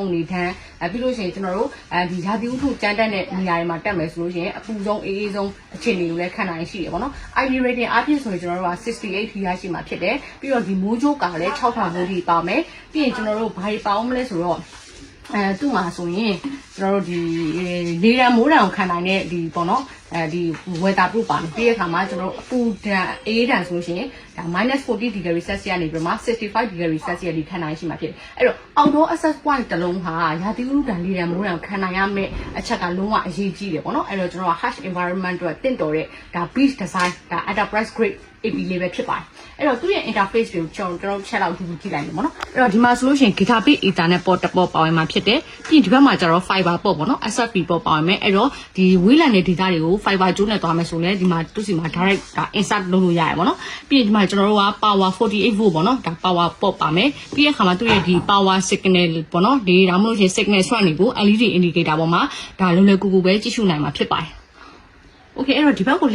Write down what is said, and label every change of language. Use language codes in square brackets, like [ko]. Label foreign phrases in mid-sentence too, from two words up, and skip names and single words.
[my] န်နေထန်ပြီးလို့ရှိရင်ကျွန်တော်တို့ဒီရာသီဥတုကြမ်းတမ်းတဲ့နေရာတွေမှာတက်မယ်ဆိုလို့ရှိရင်အပူဆုံးအေးဆုံးအခြေအနေကိုလည်းခံနိုင်ရှိတယ်ပေါ့နော် [en] IP rating [my] အပြင်ဆိုရင်ကျွန်တော်တို့က68 ထိရရှိမှာဖြစ်တယ်ပြီးတော့ဒီမိုးကြိုးကလည်း6000မိုးထိပါမယ်ပြီးရင်ကျွန်တော်တို့ဘာတွေပေါင်းမလဲဆိုတော့သူ့မှာဆိုရင်ကျွန်တော်တို့ဒီလေရန်မိုးတံကိုခံနိုင်တဲ့ဒီပေါ့နော်ဒီ [en] weather proof [my] ပါပြီးတဲ့အခါမှာကျွန်တော်တို့အပူဒဏ်အေးဒဏ်ဆိုရှင်ဒါ -40 [en] degree Celsius [my] ကနေပြီးမှ65 [en] degree Celsius [my] ထိခံနိုင်ရှိမှာဖြစ်တယ်အဲ့တော့ [en] outdoor access point [my] တစ်လုံးဟာရာသီဥတုဒဏ်လေရန်မိုးဒဏ်ကိုခံနိုင်ရမယ့်အချက်ကလုံးဝအရေးကြီးတယ်ပေါ့နော်အဲ့တော့ကျွန်တော်က [en] harsh environment [my] အတွက်တင့်တော်တဲ့ဒါ [en] beach design [my] ဒါ [en] enterprise grade AP [my] လေးပဲဖြစ်ပါတယ်အဲ့တော့သူ့ရဲ့ interface တွေကိုကျွန်တော်ချက်လောက်ကြည့်လိုက်မယ်ပေါ့နော်အဲ့တော့ဒီမှာဆိုလို့ရှိရင် 𝗥𝗂𝗶𝗷𝗶𝗲 နဲ့ port တစ် port ပါဝင်မှာဖြစ်တယ်ပြီးဒီဘက်မှာကျတော့ [en] fiber port [my] ပေါ့နော် [en] SFP port [my] ပါဝင်မယ်အဲ့တော့ ဒီဝေးလံတဲ့ data တွေကို fiber ကြိုးနဲ့သွားမယ်ဆိုလဲဒီမှာသူ့စီမှာ direct ဒါ insert လုပ်လို့ရတယ်ပေါ့နော်ပြီးဒီမှာကျွန်တော်တို့က power 48 volt ပေါ့နော်ဒါ [en] power port [my] ပါမယ်ပြီးတဲ့အခါမှာသူ့ရဲ့ဒီ [en] power signal [my] ပေါ့နော်ဒီဒါမှမဟုတ်ရှင် signal ဆွမ်းနေကို [en] LED indicator [my] ပေါ်မှာဒါလွယ်လွယ်ကူကူပဲကြည့်ရှုနိုင်မှာဖြစ်ပါတယ်โอเคအဲ့တော့ဒီဘက်ကိုလှည့်